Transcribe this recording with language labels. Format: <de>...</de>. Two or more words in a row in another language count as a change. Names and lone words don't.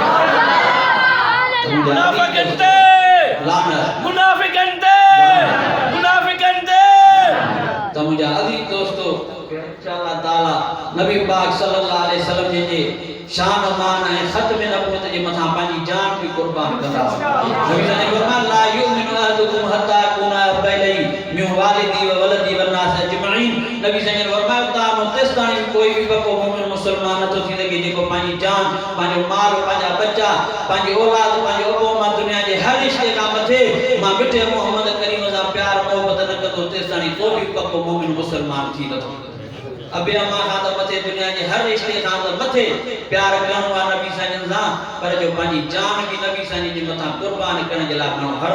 <sd>मुनाफ़िक़न ते त मुंहिंजा अज़ीज़ दोस्तो</sd> <ar>إن شاء الله تعالى</ar> <sd>नबी पाक</sd> <ar>صلى الله عليه وسلم</ar> <sd>जे शान मान ऐं ख़त्म नबूवत जे मथां पंहिंजी जान बि कुर्बान कंदा नबी साईं फरमाया</sd> <ar>لا يؤمن أحدكم حتى أكون أحب إليه من والده وولده والناس أجمعين</ar> <sd>नबी साईं फरमाया ता मुतस्तानी कोई भी पको मोमिन मुसलमान न थो थी सघे जेको पंहिंजी जान पंहिंजो माल पंहिंजा बच्चा पंहिंजी औलाद पंहिंजो अबो मां दुनिया जे हर रिश्ते खां मथे मां मिठे मोहम्मद करीम सां प्यार मोहब्बत न कंदो तेसिताणी को बि पको मोमिन मुसलमान थी नथो अबे अम्मा खां त मथे दुनिया जे हर रिश्ते खां त मथे प्यार करणो आहे नबी साईं सां पर जो पंहिंजी जान बि नबी साईं जे मथां कुर्बान करण जे लाइ माण्हू हर</sd>